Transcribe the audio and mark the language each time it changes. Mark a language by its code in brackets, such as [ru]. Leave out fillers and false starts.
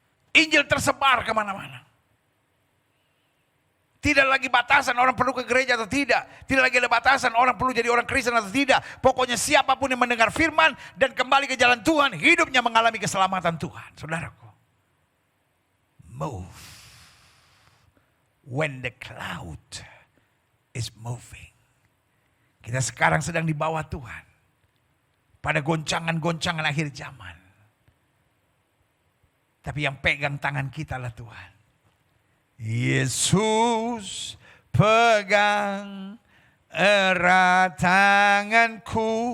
[id] Injil tersebar kemana-mana. Tidak lagi batasan orang perlu ke gereja atau tidak. Tidak lagi ada batasan orang perlu jadi orang Kristen atau tidak. Pokoknya siapapun yang mendengar firman dan kembali ke jalan Tuhan, hidupnya mengalami keselamatan Tuhan. Saudaraku. [en] Move when the cloud is moving. [id] Kita sekarang sedang di bawah Tuhan. Pada goncangan-goncangan akhir zaman. Tapi yang pegang tangan kita adalah Tuhan. Yesus pegang erat tanganku.